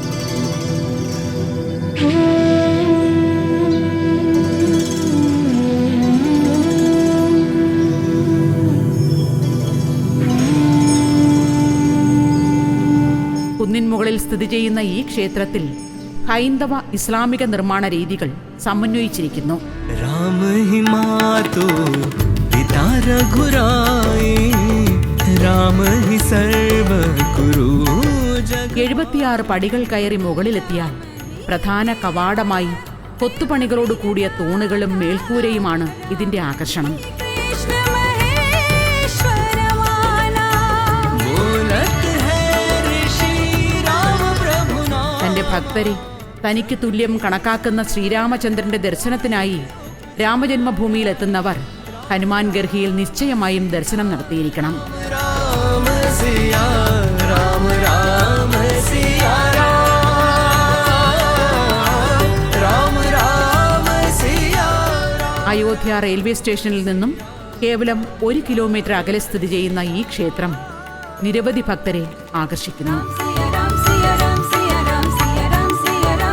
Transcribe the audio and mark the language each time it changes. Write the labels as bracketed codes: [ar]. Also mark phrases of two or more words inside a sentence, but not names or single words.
[ml] കുന്നിൻ മുകളിൽ സ്ഥിതി ചെയ്യുന്ന ഈ ക്ഷേത്രത്തിൽ ഹൈന്ദവ ഇസ്ലാമിക നിർമ്മാണ രീതികൾ സമന്വയിച്ചിരിക്കുന്നു. [hi] राम ही मातो पिता रघुराई राम ही सर्व गुरु जग. [ml] 76 പടികൾ കയറി മുകളിലെത്തിയാൽ പ്രധാന കവാടമായി കൊത്തുപണികളോട് കൂടിയ തൂണുകളും മേൽക്കൂരയുമാണ് ഇതിന്റെ ആകർഷണം. कृष्ण महेश्वर वाला [hi] बोलत है ऋषि राम प्रभु नाम. [ml] തന്റെ ഭക്തരെ തനിക്ക് തുല്യം കണക്കാക്കുന്ന ശ്രീരാമചന്ദ്രന്റെ ദർശനത്തിനായി രാമജന്മഭൂമിയിലെത്തുന്നവർ ഹനുമാൻ ഗർഹിയിൽ നിശ്ചയമായും ദർശനം നടത്തിയിരിക്കണം. [hi] राम सिया राम राम सिया राम राम सिया. [ml] അയോധ്യ റെയിൽവേ സ്റ്റേഷനിൽ നിന്നും കേവലം 1 കിലോമീറ്റർ അകലെ സ്ഥിതി ചെയ്യുന്ന ഈ ക്ഷേത്രം നിരവധി ഭക്തരെ ആകർഷിക്കുന്നു. [hi] सिया राम सिया राम सिया राम सिया राम सिया